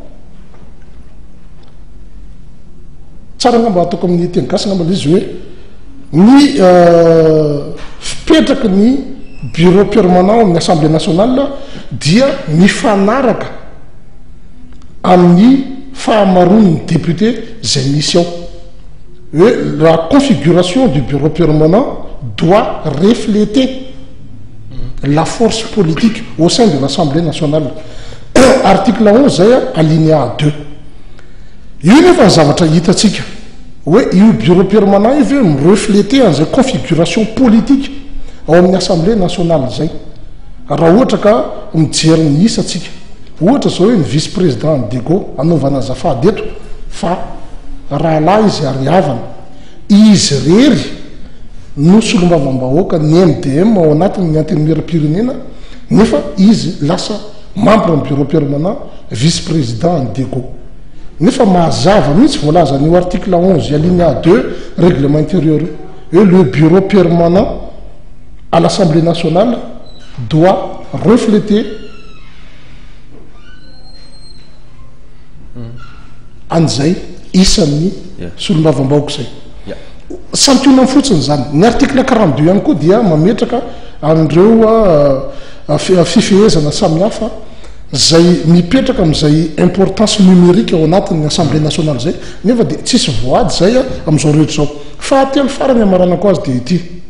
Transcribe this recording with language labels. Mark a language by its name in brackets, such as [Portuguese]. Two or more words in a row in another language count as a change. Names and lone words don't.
[Malagasy] tsara ngamba ataoko amin'ny teny gasy ngamba le izy hoe ny fipetraky ny [French] bureau permanent [Malagasy] amin'ny [French] assemblée nationale [Malagasy] dia mifanaraka amin'ny fahamaron'ny député zay misy ao hoe [French] la configuration du bureau permanent doit refléter la force politique au sein de l'Assemblée nationale. [Malagasy] Article 11 zay alinéa 2 io nefa zavatra hitatsika hoe io [French] bureau permanent [Malagasy] io ve mirefléter an'izay [French] configuration politique [Malagasy] ao amin'ny [French] Assemblée nationale [Malagasy] zay raha ohatra ka mijery ny isatsika ohatra zao hoe ny [French] vice président [Malagasy] Dego anaovana azafady eto fa raha lahy izy ariavana izy rery no solombavam-bahoaka ny MDM ao anatin'ny antenimieram-pirenena nefa izy lasa membre ny [French] bureau permanent vice président [Malagasy] Dego nefa mazava mihitsy voalaza ny [French] article 11 alinéa 2 règlement intérieur et le bureau permanent à l'Assemblée nationale doit refléter [Malagasy] an'izay isan'ny solombavam-bahoaka zay santiona fotsiny zany ny article 42 ihany koa dia mametraka an'ireo fifehezana samihafa zay mipetraka amin'izay [French] importance numérique [Malagasy] ao anatin'ny [French] assemblée nationale [Malagasy] zay nefa dia tsisy voady zay amin'izao rehetra zao fahatelo farany amaranako azy dia ity